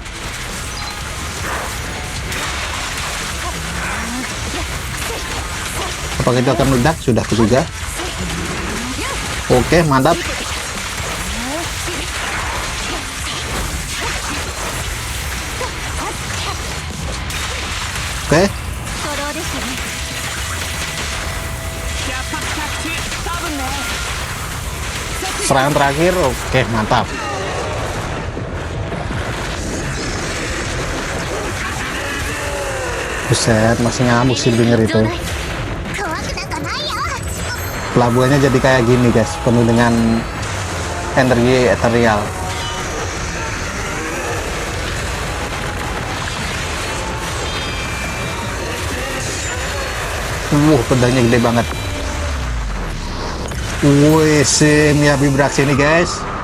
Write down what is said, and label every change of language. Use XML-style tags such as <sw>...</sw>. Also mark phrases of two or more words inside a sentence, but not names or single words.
<id>Apakah itu akan meledak? Sudah juga. Oke, mantap. Oke.</id> <ja>初動でしたね。</ja> <id>Serangan terakhir. Oke, mantap. Buset, masih ngamuk sih denger itu.</id> <ja>怖くなんかないよ。</ja> <id>Pelabuhannya jadi kayak gini guys, penuh dengan energi ethereal. Pedangnya gede banget. Wih, si Miyabi beraksi nih guys.</id>